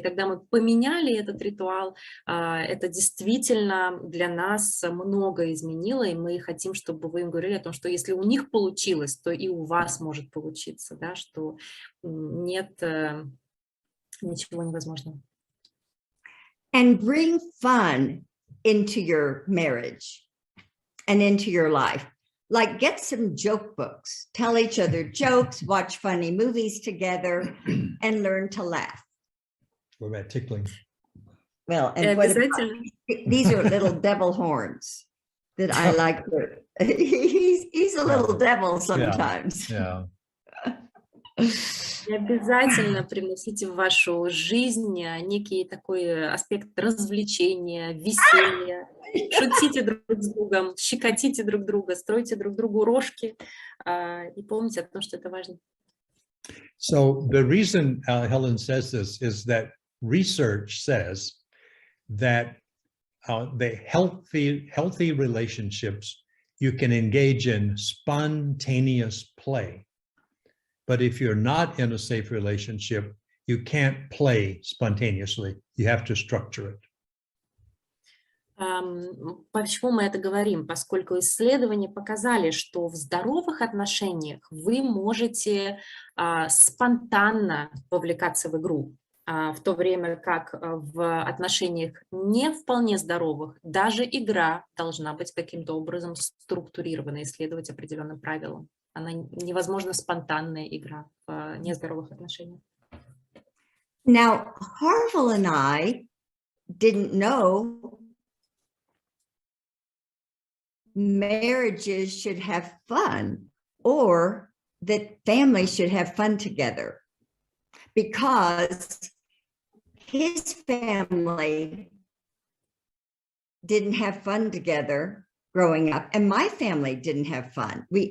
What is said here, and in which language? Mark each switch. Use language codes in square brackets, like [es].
[ru] Когда мы поменяли этот ритуал, это действительно для нас много изменило, и мы хотим, чтобы вы им говорили о том, что если у них получилось, то и у вас может получиться, да, что нет ничего невозможного. [en] And bring fun into your marriage and into your life. Like, get some joke books, tell each other jokes, watch funny movies together, and learn to laugh. What about tickling? Well, and what about, these are little devil horns that I like. He's a little devil sometimes. Yeah. [ru] И обязательно привносите в вашу жизнь некий такой аспект развлечения, веселья. Шутите друг с другом, щекотите друг друга, стройте друг другу рожки и помните о том, что это важно. [en] So the reason Helen says this is that research says that the healthy relationships, you can engage in spontaneous play. But if you're not in a safe relationship, you can't play spontaneously. You have to structure it. [ru] Почему мы это говорим? Поскольку исследования показали, что в здоровых отношениях вы можете спонтанно вовлекаться в игру, в то время как в отношениях не вполне здоровых даже игра должна быть каким-то образом структурирована и следовать определенным правилам. Она невозможна спонтанная игра в нездоровых отношениях. [en] Now, Harville and I didn't know marriages should have fun or that families should have fun together, because his family didn't have fun together growing up, and my family didn't have fun.